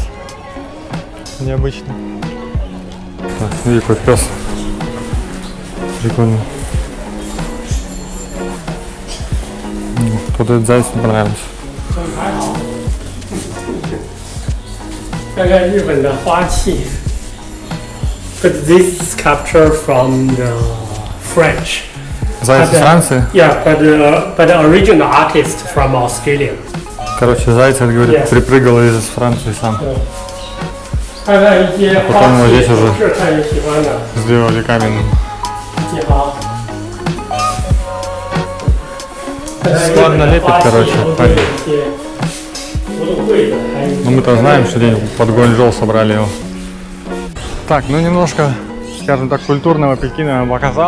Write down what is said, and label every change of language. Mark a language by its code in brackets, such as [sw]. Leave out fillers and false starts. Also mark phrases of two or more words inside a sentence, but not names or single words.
[ru] Необычно. Смотри, какой пес. Прикольно. Кто-то этот заяц не понравился. [zh] 看看日本的花器 [en] ，but this is captured from the French. [ru] Заяц из Франции? [en] Yeah, but the original artist from Australia. [ru] Короче, заяц, говорит, припрыгал из Франции сам. [zh] 看看一些花 [ru] Потом вот [zh] 器， [ru] здесь уже [zh] 是看你喜欢的。 [ru] сделали каменным. [zh] 你好。 [ru] Складно лепит, короче, парень. Ну мы-то знаем, что день под Гуанчжоу собрали его. Так, ну немножко, скажем так, культурного Пекина я вам показал.